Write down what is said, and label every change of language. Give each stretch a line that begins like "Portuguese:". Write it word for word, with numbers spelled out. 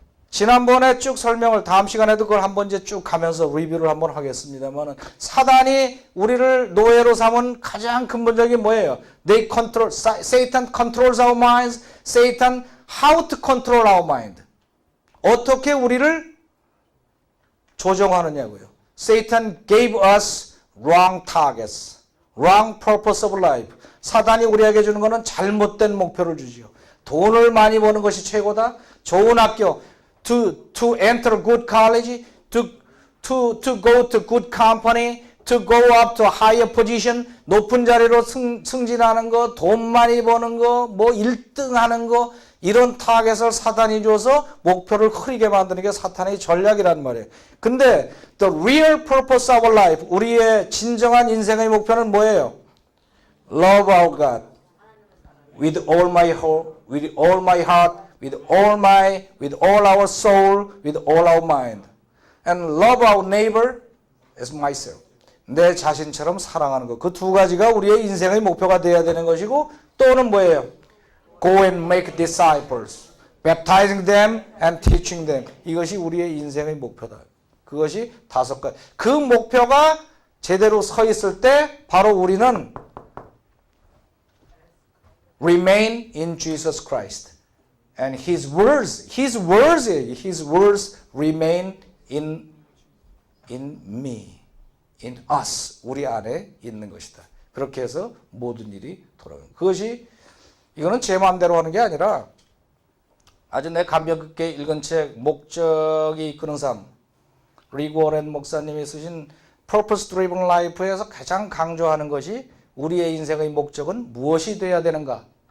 Korean: 지난번에 쭉 설명을, 다음 시간에도 그걸 한번 이제 쭉 가면서 리뷰를 한번 하겠습니다만, 사단이 우리를 노예로 삼은 가장 근본적인 뭐예요?
English: They control, Sa- Satan controls our minds. Satan how to control our mind.
Korean: 어떻게 우리를 조정하느냐고요.
English: Satan gave us wrong targets, wrong purpose of life.
Korean: 사단이 우리에게 주는 것은 잘못된 목표를 주지요. 돈을 많이 버는 것이 최고다. 좋은 학교,
English: to to enter good college, to to to go to good company, to go up to higher position,
Korean: 높은 자리로 승, 승진하는 거, 돈 많이 버는 거, 뭐 일 등 하는 거, 이런 타겟을 사단이 줘서 목표를 흐리게 만드는 게 사탄의 전략이란 말이에요. 근데
English: the real purpose of life,
Korean: 우리의 진정한 인생의 목표는 뭐예요?
English: Love our God with all my heart, with all my heart, with all my, with all our soul, with all our mind. And love our neighbor as myself.
Korean: 내 자신처럼 사랑하는 것. 그 두 가지가 우리의 인생의 목표가 되어야 되는 것이고, 또는 뭐예요?
English: Go and make disciples, baptizing them and teaching them.
Korean: 이것이 우리의 인생의 목표다. 그것이 다섯 가지. 그 목표가 제대로 서 있을 때 바로 우리는
English: Remain in Jesus Christ. And his words, his words, his words remain in, in me, in us.
Korean: 우리 안에 있는 것이다. 그렇게 해서 모든 일이 돌아가는. 그것이, 이거는 제 마음대로 하는 게 아니라 아주 내 감명 깊게 읽은 책, 목적이 이끄는 삶. 리그 오렌 목사님이 쓰신 Purpose Driven Life에서 가장 강조하는 것이 우리의 인생의 목적은 무엇이 돼야 되는가?